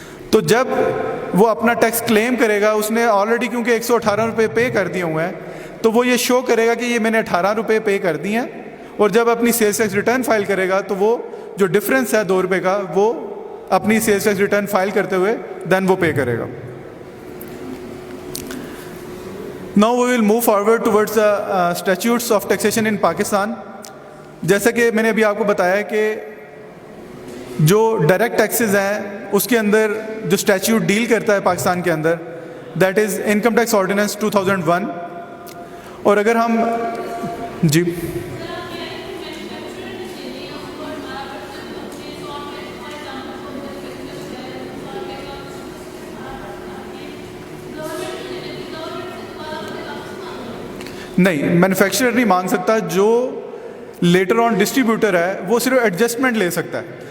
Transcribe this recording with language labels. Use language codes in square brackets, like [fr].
[ur] تو جب وہ اپنا ٹیکس کلیم کرے گا, اس نے آلریڈی کیونکہ 118 روپے پے کر دیے ہوئے ہیں, تو وہ یہ شو کرے گا کہ یہ میں نے 18 روپے پے کر دیے ہیں, اور جب اپنی سیلز ٹیکس ریٹرن فائل کرے گا تو وہ جو ڈفرینس ہے 2 روپے کا وہ اپنی سیلز ٹیکس ریٹرن فائل کرتے ہوئے دین وہ پے کرے گا. [en] Now we will move forward towards the statutes of taxation in Pakistan. [ur] جیسا کہ میں نے ابھی آپ کو بتایا کہ جو ڈائریکٹ ٹیکسز ہیں اس کے اندر جو اسٹیچیوٹ ڈیل کرتا ہے پاکستان کے اندر, that is income tax ordinance 2001. اور اگر ہم جی نہیں, مینوفیکچرر نہیں مانگ سکتا, جو لیٹر آن ڈسٹریبیوٹر ہے وہ صرف ایڈجسٹمنٹ لے سکتا ہے.